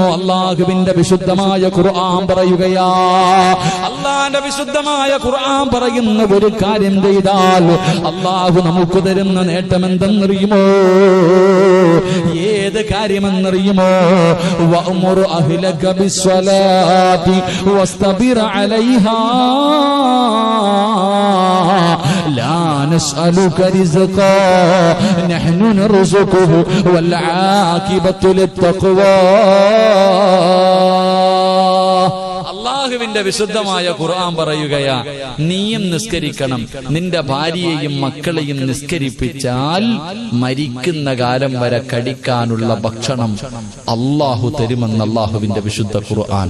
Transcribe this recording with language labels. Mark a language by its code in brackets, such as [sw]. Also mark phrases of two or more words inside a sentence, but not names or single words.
[ml] അള്ളാഹുവിന്റെ വിശുദ്ധമായ ഖുർആൻ പറയുകയാ. അള്ളാന്റെ വിശുദ്ധമായ ഖുർആൻ പറയുന്ന ഒരു കാര്യം ചെയ്താൽ അള്ളാഹു നമുക്ക് തരുന്ന നേട്ടം എന്തെന്നറിയുമോ? ഏത് കാര്യമെന്നറിയുമോ? [ar] വഅ്മുർ أهلك بالصلاة واصطبر عليها لا نسألك رزقا نحن نرزقه والعاقبة للتقوى. [ml] അള്ളാഹുവിന്റെ വിശുദ്ധമായ ഖുർആൻ പറയുകയാ, നീയും നിസ്കരിക്കണം, നിന്റെ ഭാര്യയെയും മക്കളെയും നിസ്കരിപ്പിച്ചാൽ മരിക്കുന്ന കാലം വരെ കഴിക്കാനുള്ള ഭക്ഷണം അള്ളാഹു തരുമെന്ന് അള്ളാഹുവിന്റെ വിശുദ്ധ ഖുർആൻ.